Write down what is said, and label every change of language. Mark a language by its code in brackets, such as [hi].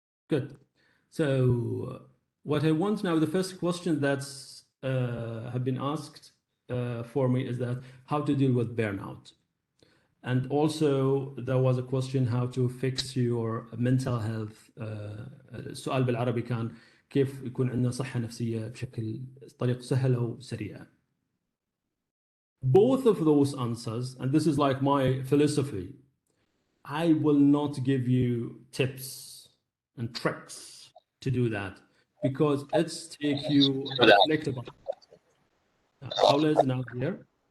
[en] Good. So what I want now, the first question that's have been asked for me is that how to deal with burnout. And also there was a question how to fix your mental health. [ar] السؤال بالعربي كان كيف يكون عندنا صحة نفسية بشكل طريقة سهلة وسريعة. [en] Both of those answers, and this is like my philosophy, I will not give you tips and tricks to do that because it's take you reflect about. Paula is now here.